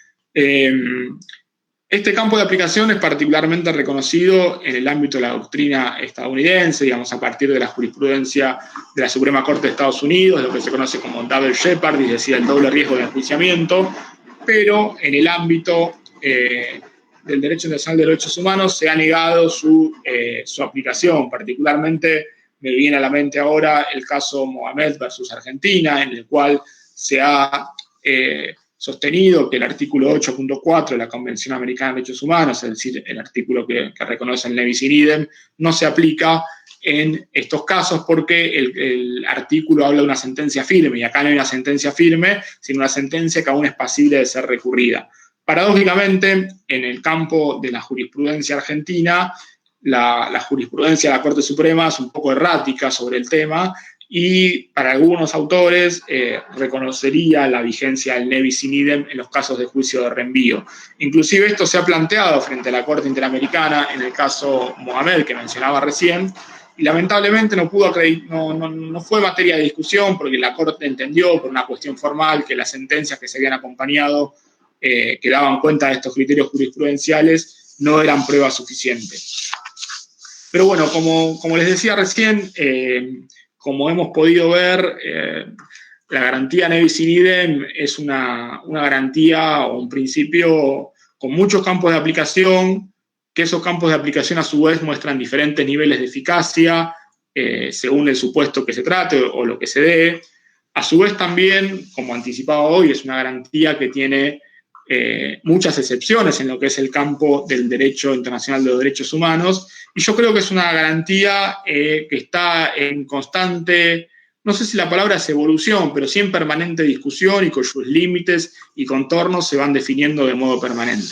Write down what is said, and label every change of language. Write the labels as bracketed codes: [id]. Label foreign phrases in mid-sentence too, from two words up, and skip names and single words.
[es] Este campo de aplicación es particularmente reconocido en el ámbito de la doctrina estadounidense, digamos, a partir de la jurisprudencia de la Suprema Corte de Estados Unidos, lo que se conoce como [en] double jeopardy, [es] es decir, el doble riesgo de enjuiciamiento, pero en el ámbito del derecho internacional de derechos humanos se ha negado su aplicación. Particularmente me viene a la mente ahora el caso Mohamed versus Argentina, en el cual se ha sostenido que el artículo 8.4 de la Convención Americana de Derechos Humanos, es decir, el artículo que reconoce el [la] ne bis in idem, [es] no se aplica en estos casos porque el artículo habla de una sentencia firme, y acá no hay una sentencia firme, sino una sentencia que aún es pasible de ser recurrida. Paradójicamente, en el campo de la jurisprudencia argentina, la jurisprudencia de la Corte Suprema es un poco errática sobre el tema, y para algunos autores reconocería la vigencia del [la] ne bis in idem [es] en los casos de juicio de reenvío. Inclusive esto se ha planteado frente a la Corte Interamericana en el caso Mohamed, que mencionaba recién, y lamentablemente no fue materia de discusión porque la Corte entendió por una cuestión formal que las sentencias que se habían acompañado que daban cuenta de estos criterios jurisprudenciales no eran prueba suficiente. Pero bueno, como les decía recién, como hemos podido ver, la garantía [la] ne bis in idem [es] es una garantía o un principio con muchos campos de aplicación, que esos campos de aplicación a su vez muestran diferentes niveles de eficacia según el supuesto que se trate o lo que se dé. A su vez también, como anticipaba hoy, es una garantía que tiene muchas excepciones en lo que es el campo del derecho internacional de los derechos humanos, y yo creo que es una garantía que está en constante, no sé si la palabra es evolución, pero sí en permanente discusión y cuyos límites y contornos se van definiendo de modo permanente.